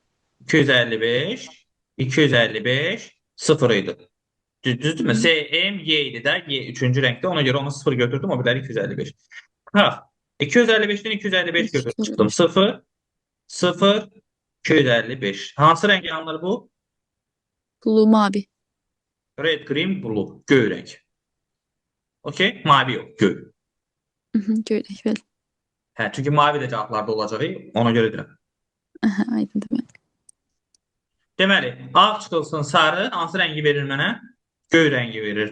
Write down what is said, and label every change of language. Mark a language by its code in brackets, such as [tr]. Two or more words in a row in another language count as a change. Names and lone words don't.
[az] 255, 255, 0 idi. Düzdürmü? SMY idi də, Y üçüncü rəngdə. Ona görə onu 0 götürdüm, o birləri 255. Ha, 255-dən 255 götürüb çıxdım. 0, 0, 255. Hansı rəng yanılır bu? Blue mavi. [en] Red, green, blue. [az] Göy rəng. Okey? Mavi yox, göy. Gördük bəli. Hə, çünki mavi də cavablarda olacaq, ona görə deyirəm. Aha, aydındır bəli. Deməli, ağ çıxılsın, sarı, hansı rəngi verir mənə? Göy rəngi verir.